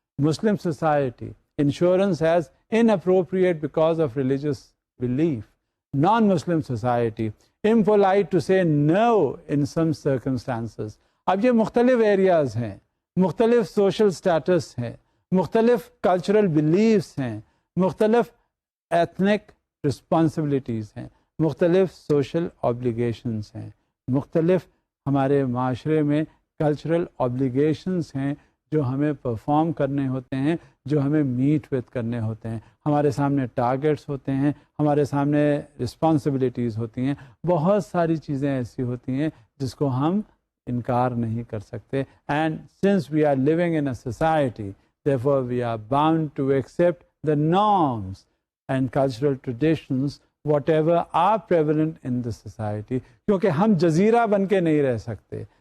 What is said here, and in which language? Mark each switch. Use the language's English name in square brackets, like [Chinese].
[English] Muslim society, insurance as inappropriate because of religious belief. Non-Muslim society, impolite to say no in some circumstances. [Urdu] اب یہ مختلف areas ہیں، مختلف social status ہیں، مختلف کلچرل بلیفس ہیں، مختلف ایتھنک رسپانسبلٹیز ہیں، مختلف سوشل آبلیگیشنز ہیں، مختلف ہمارے معاشرے میں کلچرل آبلیگیشنز ہیں جو ہمیں پرفارم کرنے ہوتے ہیں، جو ہمیں میٹ وتھ کرنے ہوتے ہیں. ہمارے سامنے ٹارگیٹس ہوتے ہیں، ہمارے سامنے رسپانسبلٹیز ہوتی ہیں. بہت ساری چیزیں ایسی ہوتی ہیں جس کو ہم انکار نہیں کر سکتے. [English] And since we are living in a society therefore we are bound to accept the norms and cultural traditions whatever are prevalent in the society. [Urdu] کیونکہ ہم جزیرہ بن کے نہیں رہ سکتے.